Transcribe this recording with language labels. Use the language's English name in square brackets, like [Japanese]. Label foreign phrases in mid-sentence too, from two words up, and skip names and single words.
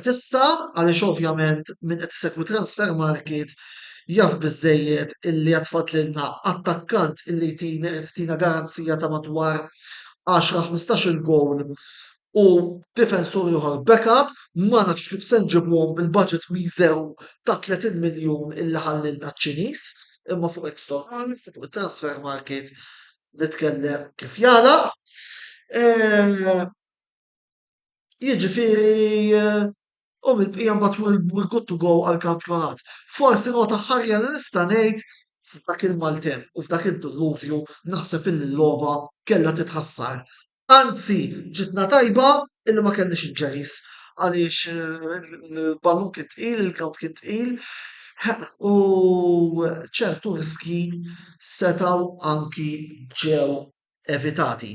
[Maltese] tissa, għaliex ovvjament min qed isegwi [English] transfer market [Maltese] jaf biżżejjed illi qed fadlilna attakkant illi tina garanzija ta' madwar 10-15 gowl u difensur ieħor backup ma nafx kif se nġibuhom bil-budget miżeru ta' 30 miljun illi ħallilna ċ-Ċiniż, imma fuq externals, fuq [English] transfer market [Maltese] nitkellem kif jalaq. Jiġifieri u mill-bqija mbagħad [English] we're good to go [Maltese] għall-kampjonat. Forsi nota ħarja li nista' ngħid f'dak il-maltemp u f'dak id-diluvju naħseb illi l-logħba kellha titħassar. Anzi, ġitna tajba illi ma kellniex injuries għaliex il-ballun kien tqil, il-ground kien tqil u ċertu riski setgħu anki ġew evitati.